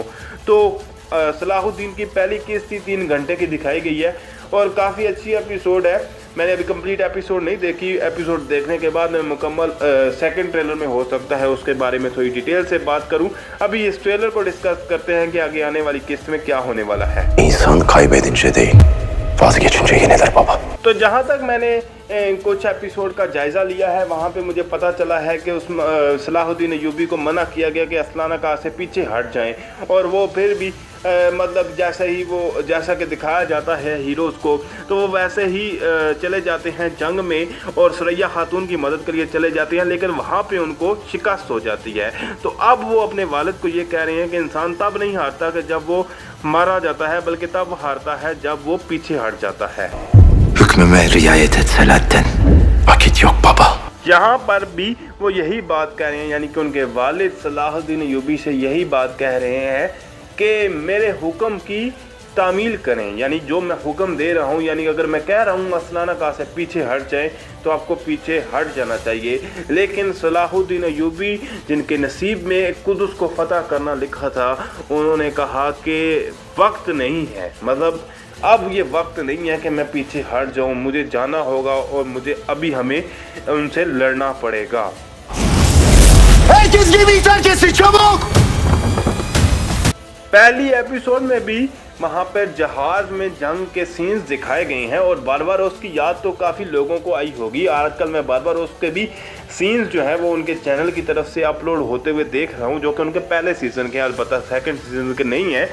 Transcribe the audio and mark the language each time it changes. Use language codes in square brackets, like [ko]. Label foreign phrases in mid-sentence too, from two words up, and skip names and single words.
[ur] تو صلاح الدین کی پہلی قسط ہی 3 گھنٹے کی دکھائی گئی ہے اور کافی اچھی ایپیسوڈ ہے. میں نے ابھی [en] complete episode [ur] نہیں دیکھی، ایپیسوڈ دیکھنے کے بعد میں مکمل [en] second trailer [ur] میں ہو سکتا ہے اس کے بارے میں تھوڑی ڈیٹیل سے بات کروں. ابھی اس ٹریلر کو ڈسکس کرتے ہیں کہ آگے آنے والی قسط میں کیا ہونے والا ہے. [tr] İnsan kaybedince değil, vazgeçince yenilir baba. [ur] تو جہاں تک میں نے کچھ ایپیسوڈ کا جائزہ لیا ہے وہاں پہ مجھے پتا چلا ہے کہ اس صلاح الدین ایوبی کو منع کیا گیا کہ اسلانا کا سے پیچھے ہٹ جائیں، اور وہ پھر بھی مطلب جیسا کہ دکھایا جاتا ہے ہیروز کو، تو وہ ویسے ہی چلے جاتے ہیں جنگ میں اور ثریا خاتون کی مدد کے لیے چلے جاتے ہیں، لیکن وہاں پہ ان کو شکست ہو جاتی ہے. تو اب وہ اپنے والد کو یہ کہہ رہے ہیں کہ انسان تب نہیں ہارتا کہ جب وہ مارا جاتا ہے، بلکہ تب ہارتا ہے جب وہ پیچھے ہٹ جاتا ہے. [tr] Hükmüme riayet et Selahattin. Vakit yok baba. [ur] یہاں پر بھی وہ یہی بات کہہ رہے ہیں، یعنی کہ ان کے والد صلاح الدین ایوبی سے یہی بات کہہ رہے ہیں کہ میرے حکم کی تعمیل کریں، یعنی جو میں حکم دے رہا ہوں، یعنی اگر میں کہہ رہا ہوں اسلانا کا سے پیچھے ہٹ جائے تو آپ کو پیچھے ہٹ جانا چاہیے. لیکن صلاح الدین ایوبی جن کے نصیب میں قدس کو فتح کرنا لکھا تھا، انہوں نے کہا کہ وقت نہیں ہے، مطلب اب یہ وقت نہیں ہے کہ میں پیچھے ہٹ جاؤں، مجھے جانا ہوگا اور مجھے ابھی ہمیں ان سے لڑنا پڑے گا. [tr] Herkes gemiyi terk etsin çabuk. [ur] پہلی ایپیسوڈ میں بھی وہاں پر جہاز میں جنگ کے سینز دکھائے گئے ہیں اور باربروس کی یاد تو کافی لوگوں کو آئی ہوگی. آج کل میں باربروس کے بھی سینز جو ہے وہ ان کے چینل کی طرف سے اپلوڈ ہوتے ہوئے دیکھ رہا ہوں، جو کہ ان کے پہلے سیزن کے، البتہ [en] second season [ur] کے نہیں ہے.